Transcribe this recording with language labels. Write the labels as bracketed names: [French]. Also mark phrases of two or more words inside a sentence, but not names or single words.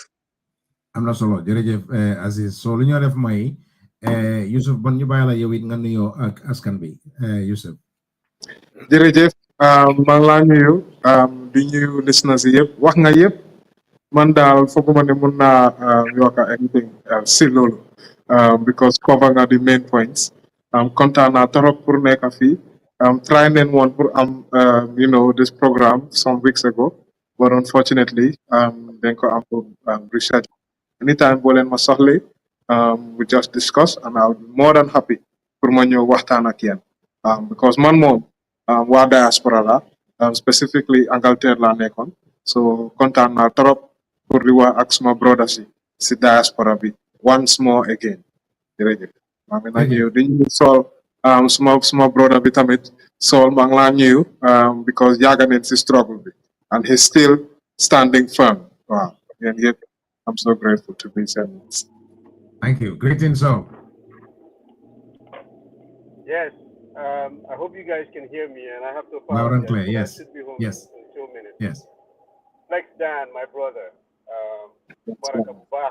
[Wolof] am na solo jërëjëf Aziz so lu ñoo def mooy Yusuf bon ñu bàyyi la yow it nga nuyoo ak askan bi Yusuf jërëjëf maa ngi laa nuyu di nuyu listeners yi yëpp wax nga yëpp man daal fooguma ne mun naa yokk anything si loolu because cover nga [English] the main points [Wolof] kontaan naa trop pour nekk fii try neen woon pour am [English] this program some weeks ago but unfortunately [Wolof] dañ ko am pour research anytime boo leen ma soxle [English] we just discuss and I'll be more than happy [Wolof] pour ma ñëw waxtaan ak yéen because man moom waa diaspora la specifically Angleterre la nekkoon so kontaan naa trop pour di wax ak suma brothers yi si diaspora bi once more again jërëjëf maa ngi laa ñëw di ñëw Sol suma brother bi tamit Sol maa ngi laa ñëw because yàgg neen si struggle bi [English] and he's still standing firm [Wolof] waaw yéen yëpp [English] I'm so grateful to be sentenced. Thank you. Greetings, Sol. Yes. I hope you guys can hear me, and I have to Loud and clear, I yes. should be home Yes. in 2 minutes. Yes. Flex Dan, my brother. Barakabah.